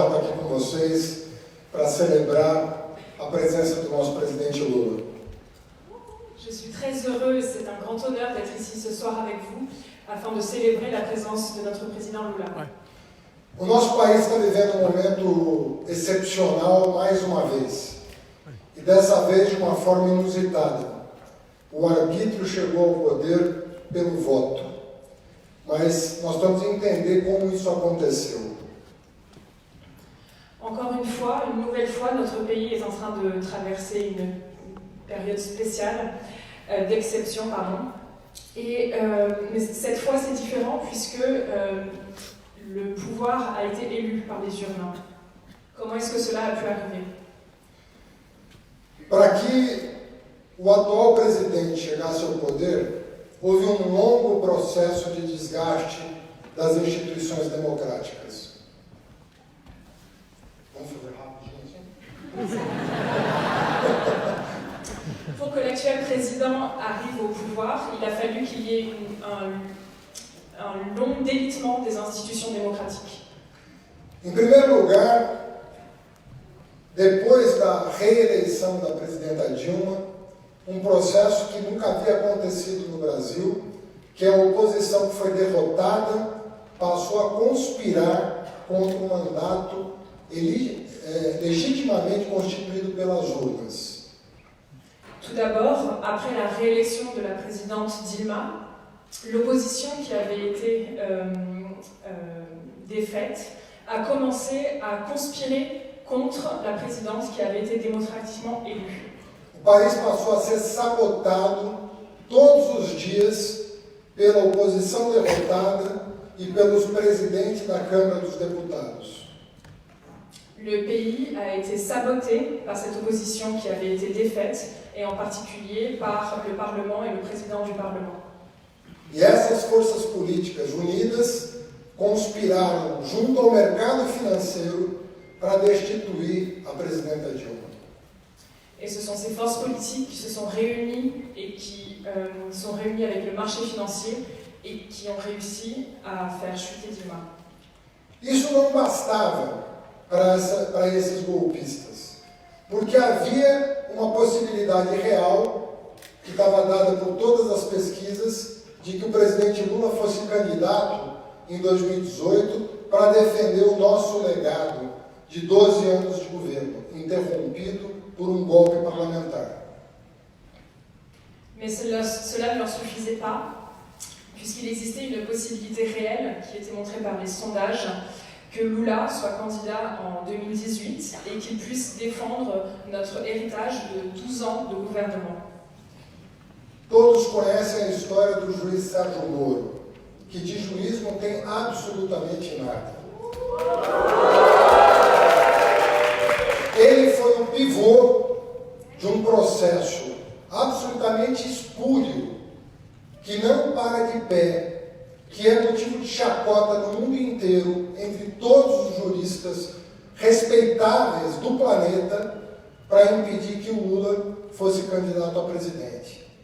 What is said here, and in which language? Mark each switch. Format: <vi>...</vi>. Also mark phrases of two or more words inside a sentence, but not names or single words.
<pt>estar aqui com vocês para celebrar a presença do nosso presidente Lula.</pt> <fr>Je suis très heureuse, c'est un grand honneur d'être ici ce soir avec vous afin de célébrer la présence de notre président Lula.</fr> <pt>O nosso país está vivendo um momento excepcional mais uma vez. E dessa vez de uma forma inusitada. O arbítrio chegou ao poder pelo voto. Mas nós temos que entender como isso aconteceu.</pt> <fr>Encore une nouvelle fois, notre pays est en train de traverser une période spéciale, d'exception, pardon. Mais cette fois, c'est différent puisque le pouvoir a été élu par les urnes. Comment est-ce que cela a pu arriver?</fr> <pt>Para que o atual presidente chegasse ao poder, houve um longo processo de desgaste das instituições democráticas. Vamos fazer rápido, gente?</pt> <fr>Pour que l'actuel président arrive au pouvoir, il a fallu qu'il y ait un long délitement des institutions démocratiques.</fr> <pt>Em primeiro lugar, depois da reeleição da presidenta Dilma, um processo que nunca havia acontecido no Brasil, que a oposição que foi derrotada passou a conspirar contra um mandato legitimamente constituído pelas urnas.</pt> <fr>Tout d'abord, après la réélection de la présidente Dilma, l'opposition qui avait été défaite a commencé à conspirer contre la présidente qui avait été démocratiquement élue.</fr> <pt>O país passou a ser sabotado todos os dias pela oposição derrotada e pelos presidentes da Câmara dos Deputados.</pt> <fr>Le pays a été saboté par cette opposition qui avait été défaite, et en particulier par le Parlement et le président du Parlement.</fr> <pt>E essas forças políticas unidas conspiraram junto ao mercado financeiro para destituir a presidenta Dilma.</pt> <fr>Et ce sont ces forces politiques qui se sont réunies et qui sont réunies avec le marché financier et qui ont réussi à faire chuter Dilma.</fr> <pt>Isso não bastava para esses golpistas, porque havia uma possibilidade real, que estava dada por todas as pesquisas, de que o presidente Lula fosse candidato em 2018 para defender o nosso legado de 12 anos de governo, interrompido por um golpe parlamentar.</pt> <fr>Mais cela ne leur suffisait pas, puisqu'il existait une possibilité réelle qui était montrée par les sondages que Lula soit candidat en 2018 et qu'il puisse défendre notre héritage de 12 ans de gouvernement.</fr> <pt>Todos conhecem a história do juiz Sérgio Moro, que de juiz não tem absolutamente nada. Ele foi o pivô de um processo absolutamente espúrio, que não para de pé, que é motivo de chacota no mundo inteiro, entre todos os juristas respeitáveis do planeta, para impedir que o Lula fosse candidato a presidente.</pt>